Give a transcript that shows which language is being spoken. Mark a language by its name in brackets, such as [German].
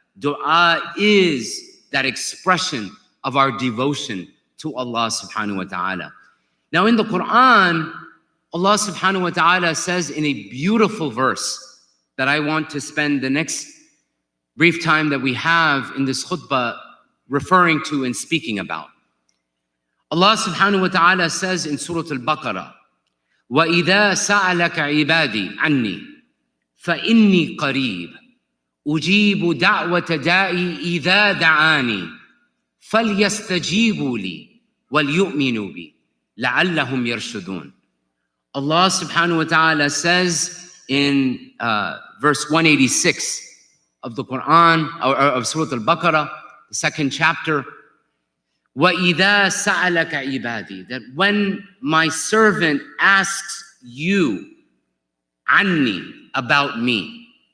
[English] Dua is that expression of our devotion to Allah subhanahu wa ta'ala. Now in the Qur'an, Allah subhanahu wa ta'ala says in a beautiful verse that I want to spend the next brief time that we have in this khutbah referring to and speaking about. Allah subhanahu wa ta'ala says in Surah Al-Baqarah, [Arabic] وَإِذَا سَأَلَكَ عِبَادِي عَنِّي فَإِنِّي قَرِيبٌ أُجِيبُ دَعْوَةَ دَاعِي إِذَا دَعَانِي فَلْيَسْتَجِيبُوا لِي وَلْيُؤْمِنُوا بِي لَعَلَّهُمْ يَرْشُدُونَ. [English] Allah subhanahu wa ta'ala says in verse 186 of the Quran, or of Surah Al-Baqarah, the second chapter, [Arabic] وَإِذَا سَأَلَكَ عِبَادِي, [English] that when my servant asks you, عَنِّي, about me.